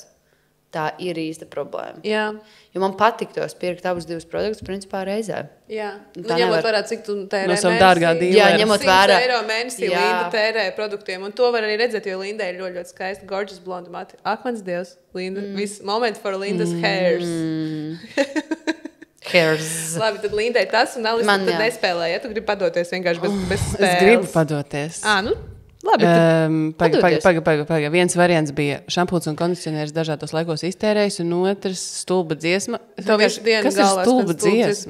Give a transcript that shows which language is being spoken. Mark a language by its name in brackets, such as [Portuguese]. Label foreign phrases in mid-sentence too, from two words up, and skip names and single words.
[Latvian] Tā ir īsta problēma. Jā. Jo man patiktos pirkt abus 2 produktus principā reizē. Jā. Nu, Tā ņemot nevar. vērā, cik tu tērē No savu dārgā mēnesī. dīlera. Jā, ņemot vērā. 100 eiro mēnesī Jā. Linda tērē produktiem. Un to var arī redzēt, jo Linda ir ļoti, ļoti skaista, gorgeous blonda mati. Ak, mans Dievs, Linda. [English] Viss moment for Linda's hairs. Hairs. [Latvian] Labi, tad Linda ir tas, un Alisa Man, tad jā. nespēlē. Ja tu gribi padoties vienkārši bez spēles. Es gribu padoties. Nu, labi. Padoties. Paga. Viens variants bija šampuns un kondicionieris dažādos laikos iztērējis, un otrs stulba dziesma. Tev visu dienu Kas ir galvā stulba skan stulba dziesma?